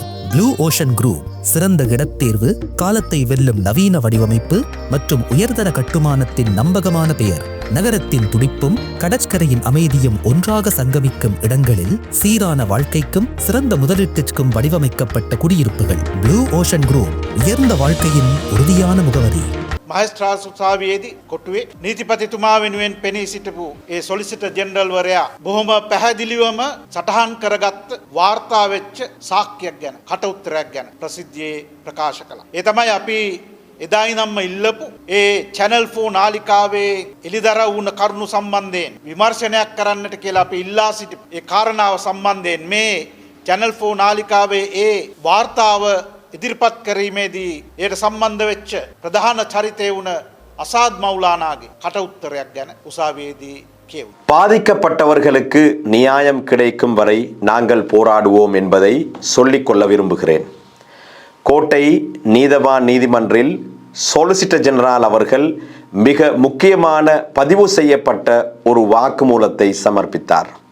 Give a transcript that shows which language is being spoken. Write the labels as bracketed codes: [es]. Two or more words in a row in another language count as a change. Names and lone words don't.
[ta] ப்ளூ ஓஷன் குரூப் சிறந்த இடத்தேர்வு, காலத்தை வெல்லும் நவீன வடிவமைப்பு மற்றும் உயர்தர கட்டுமானத்தின் நம்பகமான பெயர். நகரத்தின் துடிப்பும் கடற்கரையின் அமைதியும் ஒன்றாக சங்கமிக்கும் இடங்களில் சீரான வாழ்க்கைக்கும் சிறந்த முதலீட்டிற்கும் வடிவமைக்கப்பட்ட குடியிருப்புகள். ப்ளூ ஓஷன் குரூப் உயர்ந்த வாழ்க்கையின் உறுதியான முகவரி. [si] මහේස්ත්‍රාත් උසාවියේදී කොටුවේ නීතිපතිතුමා වෙනුවෙන් පෙනී සිටපු ඒ සොලිසිටර් ජෙනරල් වරයා බොහොම පැහැදිලිවම සටහන් කරගත්ත වාර්තා වෙච්ච සාක්ෂියක් ගැන, කට උත්තරයක් ගැන ප්‍රසිද්ධියේ ප්‍රකාශ කළා. ඒ තමයි අපි එදා ඉඳන්ම ඉල්ලපු ඒ channel 4 නාලිකාවේ එළිදරව් වුණ කරුණු සම්බන්ධයෙන් විමර්ශනයක් කරන්නට කියලා අපි ඉල්ලා සිටිපු ඒ කාරණාව සම්බන්ධයෙන් මේ channel 4 නාලිකාවේ ඒ වාර්තාව ඉදිරිපත් කිරීමේදී ඒට සම්බන්ධ වෙච්ච ප්‍රධාන චරිතය වුණ අසාද් මෞලානාගේ කට උත්තරයක් ගැන උසාවියේදී කියවුවා. [ta] பாதிக்கப்பட்டவர்களுக்கு நியாயம் கிடைக்கும் வரை நாங்கள் போராடுவோம் என்பதை சொல்லிக்கொள்ள விரும்புகிறேன். கோட்டை நீதவான் நீதிமன்றில் சொலிசிட்டர் ஜெனரல் அவர்கள் மிக முக்கியமான பதிவு செய்யப்பட்ட ஒரு வாக்குமூலத்தை சமர்ப்பித்தார்.